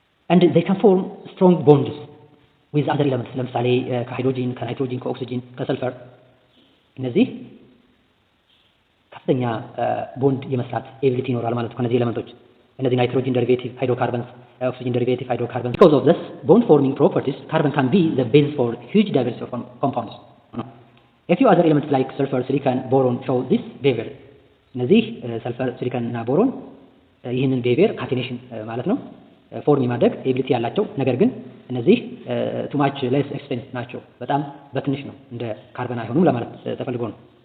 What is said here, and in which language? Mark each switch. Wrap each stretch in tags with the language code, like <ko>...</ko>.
<en>and they can form strong bonds with other elements</en> <am>ለምሳሌ ከሃይድሮጂን፣ ከናይትሮጂን፣ ከኦክሲጂን፣ ከሰልፈር እነዚህ ከፍተኛ ቦንድ የመስራት ኤቢሊቲ ይኖራል ማለት ነው ከነዚህ ኤሌመንቶች። እነዚህ ናይትሮጂን ዴሪቬቲቭ ሃይድሮካርበንስ፣</am> <en>oxygen derivative hydrocarbons. Because of this bond forming properties, carbon can be the basis for huge diversity of compounds. A few other elements like sulfur, silicon, boron show this behavior.</en> <am>እነዚህ ሰልፈር፣ ሲሊከን እና ቦሮን ይህንን ቢሄቪየር ካቴኔሽን ማለት ነው ፎርም የማድረግ ኤቢሊቲ ያላቸው፣ ነገር ግን እነዚህ ቱ ማች ሌስ ኤክስቴንት ናቸው፣ በጣም በትንሽ ነው፣ እንደ ካርበን አይሆኑም ለማለት ተፈልጎ ነው።</am>